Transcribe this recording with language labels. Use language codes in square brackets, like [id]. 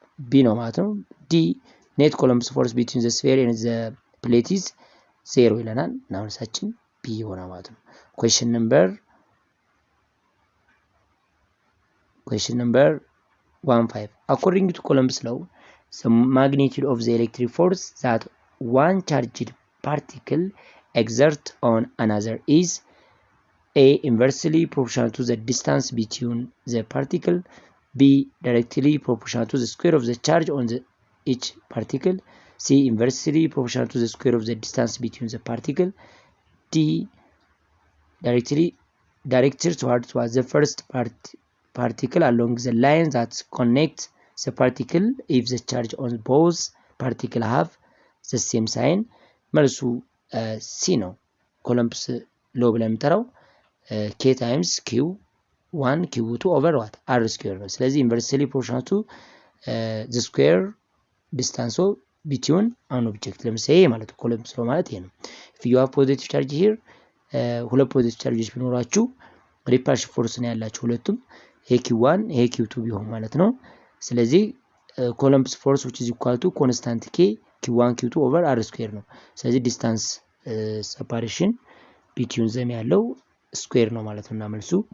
[am] ቢ ነው ማለት ነው [en] ዲ ኔት ኮሎምብስ ፎርስ ቢትዊን ዘ ስፌር ኤንድ ዘ ፕሌት ኢዝ ዜሮ [am] ይለናል እና መልሳችን ቢ ይሆናል ማለት ነው [en] question number 15 according to Coulomb's law the magnitude of the electric force that one charged particle exerts on another is A. Inversely proportional to the distance between the particle. B. Directly proportional to the square of the charge on each particle. C. Inversely proportional to the square of the distance between the particle. D. Directed towards the first particle along the line that connects the particle if the charge on both particles have the same sign. [am] መልሱ C ነው ኮሎምብስ ሎ ብለን የምንጠራው [en] k times q1 q2 over what r square [am] ነው ስለዚህ [en] inversely proportional to the square distance of between an object [am] ለምሳሌ ማለት ኮሎምብስ ሎ ማለት ይሄ ነው [en] if you have positive charge here [am] ሁለት ፖዚቲቭ ቻርጆች ቢኖራችሁ ሪፐልሽን ፎርስ ነው ያላችሁ ሁለቱም ይሄ q1 ይሄ q2 ቢሆን ማለት ነው ስለዚህ ኮሎምብስ ፎርስ [en] which is equal to constant k q1 q2 over r square [am] ነው ስለዚህ ዲስታንስ [en] separation between them [am] ያለው ስኩዌር ነው ማለት ነው እና መልሱ